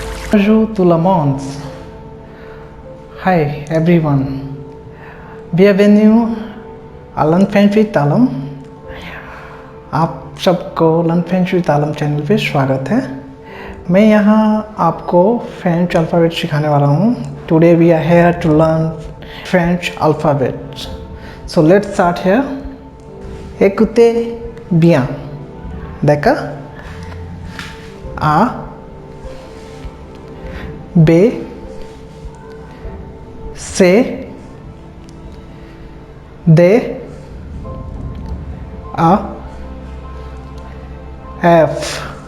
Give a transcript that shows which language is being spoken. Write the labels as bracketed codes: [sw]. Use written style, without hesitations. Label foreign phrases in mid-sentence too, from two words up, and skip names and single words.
[fr] Bonjour tout le monde. [en] Hi everyone. [fr] Bienvenue à l'Unfancy तालम. [hi] आप सबको l'Unfancy तालम चैनल पे स्वागत है. मैं यहाँ आपको [en] French alphabet [hi] सिखाने वाला हूँ. [en] Today we are here to learn French alphabet. So let's start here. [fr] Écoutez bien. D'accord? A, B, C, D, A, F,